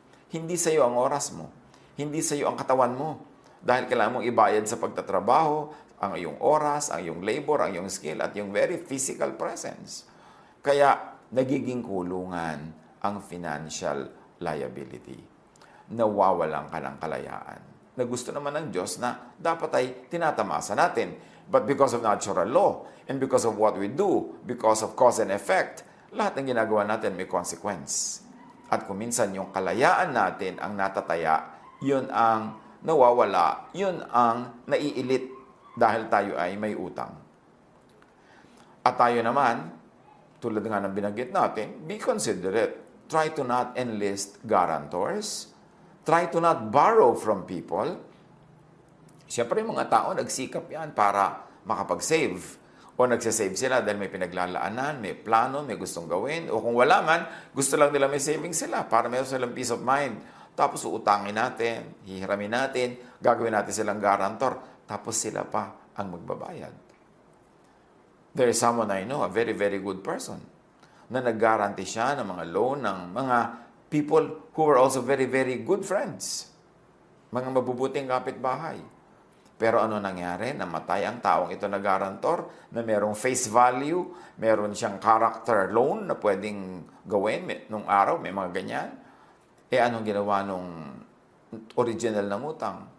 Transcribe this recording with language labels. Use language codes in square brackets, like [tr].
[tl] Hindi sa iyo ang oras mo. Hindi sa iyo ang katawan mo. Dahil kailangan mong ibayad sa pagtatrabaho, ang iyong oras, ang iyong labor, ang iyong skill, at yung [en] very physical presence. [tl] Kaya, nagiging kulungan ang financial liability. Nawawalan ka ng kalayaan. Na gusto naman ng Diyos na dapat ay tinatamasa natin. [en] But because of natural law, and because of what we do, because of cause and effect, [tl] lahat ng ginagawa natin may consequence. At kung minsan yung kalayaan natin ang natataya, yun ang nawawala, yun ang naiilit dahil tayo ay may utang. At tayo naman, tulad nga ng binanggit natin, [en] be considerate. Try to not enlist guarantors. Try to not borrow from people. [tl] Siyempre, yung mga tao, nagsikap yan para makapag-save. O nagsasave sila dahil may pinaglalaanan, may plano, may gustong gawin. O kung wala man, gusto lang nila may savings sila para meron silang peace of mind. Tapos uutangin natin, hihiramin natin, gagawin natin silang guarantor. Tapos sila pa ang magbabayad. [en] There is someone I know, a very, very good person, [tl] na nag-guarantee siya ng mga [en] loan ng mga people who were also very, very good friends. [tl] Mga mabubuting kapitbahay. Pero ano nangyari? Namatay ang taong ito na guarantor na merong face value, meron siyang character loan na pwedeng gawin nung araw, may mga ganyan. Anong ginawa nung original ng utang?